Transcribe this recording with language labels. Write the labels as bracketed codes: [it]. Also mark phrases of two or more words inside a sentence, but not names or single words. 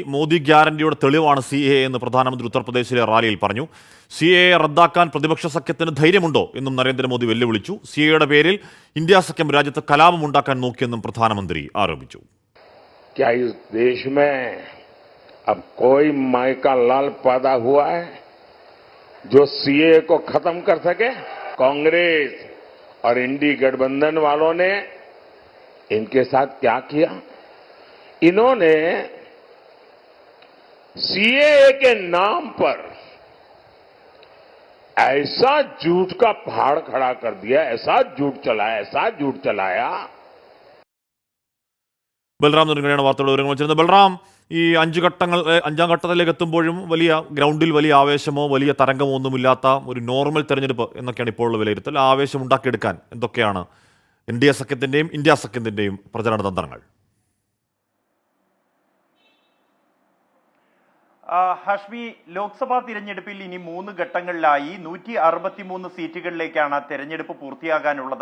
[ml] മോദി ഗ്യാരണ്ടിയുടെ തെളിവാണ് CAA എന്ന് പ്രധാനമന്ത്രി ഉത്തർപ്രദേശിലെ റാലിയിൽ പറഞ്ഞു. CAA റദ്ദാക്കാൻ പ്രതിപക്ഷ സഖ്യത്തിന് ധൈര്യമുണ്ടോ എന്നും നരേന്ദ്രമോദി വെല്ലുവിളിച്ചു. CAAയുടെ പേരിൽ ഇന്ത്യ സഖ്യം രാജ്യത്ത് കലാപമുണ്ടാക്കാൻ നോക്കിയെന്നും പ്രധാനമന്ത്രി ആരോപിച്ചു. [hi] क्या इस देश में अब कोई माई का लाल पैदा हुआ है जो CAA को खत्म कर सके? कांग्रेस और इंडी गठबंधन वालों ने इनके साथ क्या किया? इन्होंने CAA के नाम पर ऐसा झूठ का पहाड़ खड़ा कर दिया, ऐसा झूठ चलाया [ml] ബൽറാം നെടുങ്കണിയാണ് വാർത്തയുടെ വിവരങ്ങൾ വെച്ചിരുന്നത്. ബൽറാം, ഈ അഞ്ചാം ഘട്ടത്തിലേക്ക് എത്തുമ്പോഴും ഗ്രൗണ്ടിൽ വലിയ ആവേശമോ വലിയ തരംഗമോ ഒന്നുമില്ലാത്ത ഒരു നോർമൽ തെരഞ്ഞെടുപ്പ് എന്നൊക്കെയാണ് ഇപ്പോഴുള്ള വിലയിരുത്തൽ. ആവേശം ഉണ്ടാക്കിയെടുക്കാൻ എന്തൊക്കെയാണ് NDA സഖ്യത്തിൻ്റെയും ഇന്ത്യ സഖ്യത്തിൻ്റെയും പ്രചരണ തന്ത്രങ്ങൾ? ഹഷ്മി, ലോക്സഭാ തിരഞ്ഞെടുപ്പിൽ ഇനി 3 ഘട്ടങ്ങളിലായി 163 സീറ്റുകളിലേക്കാണ് തെരഞ്ഞെടുപ്പ് പൂർത്തിയാകാനുള്ളത്.